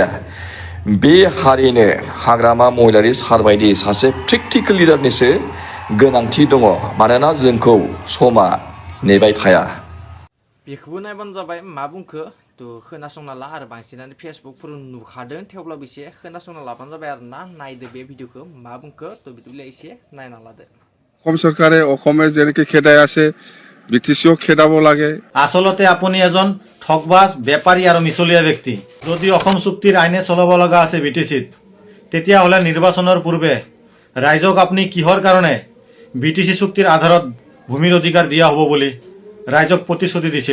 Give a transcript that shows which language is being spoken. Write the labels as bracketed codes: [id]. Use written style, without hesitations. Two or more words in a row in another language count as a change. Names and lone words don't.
[brx] बे हारिनो हाग्रामा महिलारि सार बायदि सासे [en] practical leaderनिसो [brx] गोनांथि दङ। मानोना जोंखौ समा नेबाय थाया। बेखौबो नायबानो जाबाय। मा बुंखो थ' खोनासंना ला। आरो बांसिनानो फेसबुकफोराव नुखादों, थेवब्लाबो एसे खोनासंना लाबानो जाबाय आरोना। नायदो बे भिडिअखौ। मा बुंखो थ' बिदिब्ला एसे नायना लादो। [as] অসম চৰকাৰে অসমে যেনেকৈ খেদাই আছে BTCও খেদাব লাগে। আচলতে আপুনি এজন ঠগবাজ, বেপাৰী আৰু মিছলীয়া ব্যক্তি। যদি অসম চুক্তিৰ আইনে চলাব লগা আছে BTCত, তেতিয়াহ'লে নিৰ্বাচনৰ পূৰ্বে ৰাইজক আপুনি কিহৰ কাৰণে BTC চুক্তিৰ আধাৰত ভূমিৰ অধিকাৰ দিয়া হ'ব বুলি ৰাইজক প্ৰতিশ্ৰুতি দিছিল?